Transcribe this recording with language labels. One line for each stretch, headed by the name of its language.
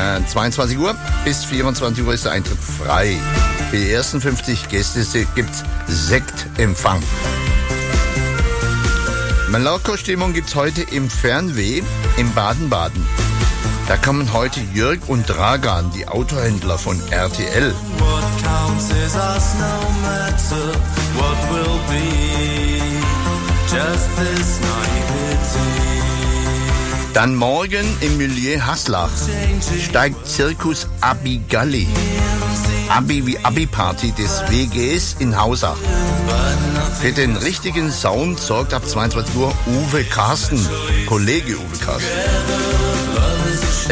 German: 22 Uhr bis 24 Uhr ist der Eintritt frei. Für die ersten 50 Gäste gibt es Sektempfang. Malocco-Stimmung gibt es heute im Fernweh in Baden-Baden. Da kommen heute Jörg und Dragan, die Autohändler von RTL.
English: What counts is us, no matter what will be. Just this naivety.
German: Dann morgen im Milieu Haslach steigt Zirkus Abigalli. Abi wie Abi-Party des WGs in Hausach. Für den richtigen Sound sorgt ab 22 Uhr Uwe Carsten, Kollege Uwe Carsten.